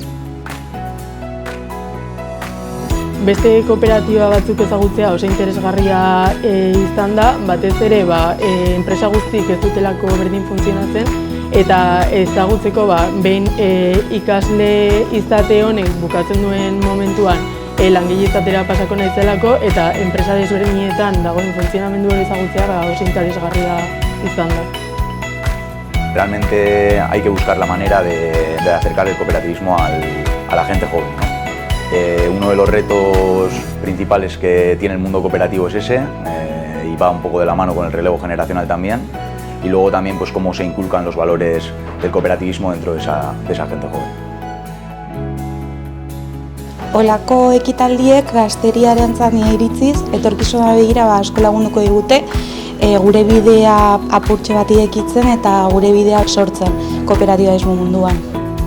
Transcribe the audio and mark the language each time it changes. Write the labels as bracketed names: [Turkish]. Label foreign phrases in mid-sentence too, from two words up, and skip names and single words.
[Basque] Beste kooperatiba batzuk ezagutzea oso interesgarria izan da, batez ere enpresa guztik ez dutelako berdin funtzionatzen, eta ezagutzeko behin ikasle izate honek bukatzen duen momentuan langile izatera pasako naizelako, eta enpresa desberdinetan dagoen funtzionamendu hori ezagutzea oso interesgarria izan da. [Spanish] Realmente hay que buscar la manera de acercar el cooperativismo a la gente joven, ¿no? Uno de los retos principales que tiene el mundo cooperativo es ese, y va un poco de la mano con el relevo generacional también, y luego también pues cómo se inculcan los valores del cooperativismo dentro de esa gente joven. [Basque] Olako ekitaldiek gazteriarentzat iritziz, etorkizuna begira asko lagunduko digute, gure bidea apurtxe bat irekitzen eta gure bidea sortzen kooperatibismo munduan.